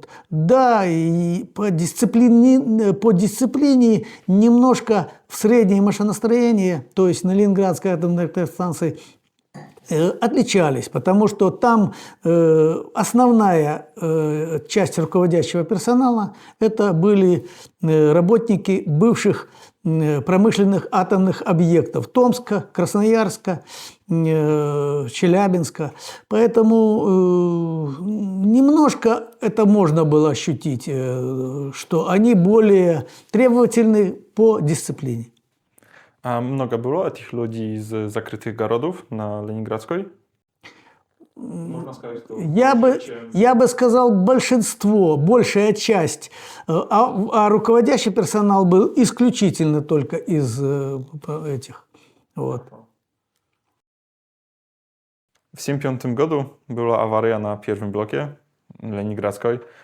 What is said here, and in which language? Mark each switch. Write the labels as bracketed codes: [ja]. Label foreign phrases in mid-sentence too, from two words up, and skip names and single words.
[ru] Да, и по дисциплине немножко в среднее машиностроение, то есть на Ленинградской атомной электростанции, отличались, потому что там основная часть руководящего персонала – это были работники бывших промышленных атомных объектов Томска, Красноярска, Челябинска. Поэтому немножко это можно было ощутить, что они более требовательны по дисциплине. [pl] A mnogo było tych ludzi z zakrytych [ru] городов на Ленинградской? Можно сказать, что Я бы сказал большинство, большая часть, а руководящий персонал был исключительно только из этих. Вот. В 1975 году была авария на первом блоке Ленинградской.